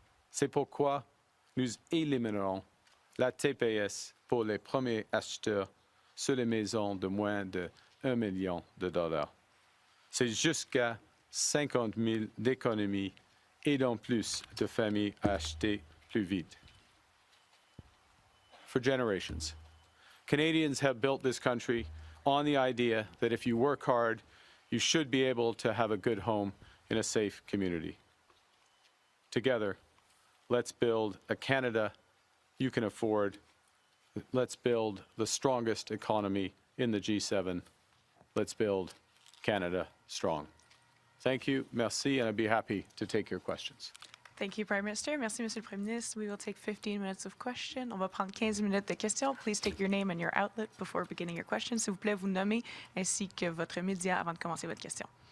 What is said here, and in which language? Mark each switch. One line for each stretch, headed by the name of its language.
French: C'est pourquoi nous éliminerons la TPS pour les premiers acheteurs sur les maisons de moins de $1 million. C'est jusqu'à 50 000 d'économies et donc plus de familles à acheter plus vite.
English: For generations, Canadians have built this country on the idea that if you work hard, you should be able to have a good home in a safe community. Together, let's build a Canada you can afford. Let's build the strongest economy in the G7. Let's build Canada strong. Thank you, merci, and I'd be happy to take your questions. Thank you, Prime Minister.
French: Merci, Monsieur le Premier ministre.
English: We will take 15 minutes of question.
French: On va prendre 15 minutes de questions.
English: Please state your name and your outlet before beginning your question.
French: S'il vous plaît, vous nommer ainsi que votre média avant de commencer votre question.